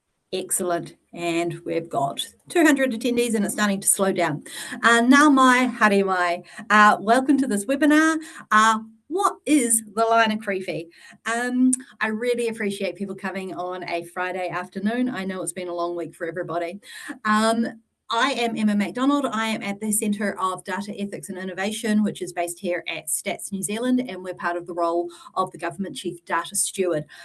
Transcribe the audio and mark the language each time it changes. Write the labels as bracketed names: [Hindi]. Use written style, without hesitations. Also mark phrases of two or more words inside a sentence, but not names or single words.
[English] Excellent. And we've got 200 attendees and it's starting to slow down. [Māori] Nā mai, haere mai. [English] Welcome to this webinar. What is the line of creepy? I really appreciate people coming on a Friday afternoon. I know it's been a long week for everybody. I am Emma MacDonald. I am at the Centre of Data Ethics and Innovation, which is based here at Stats New Zealand, and we're part of the role of the Government Chief Data Steward.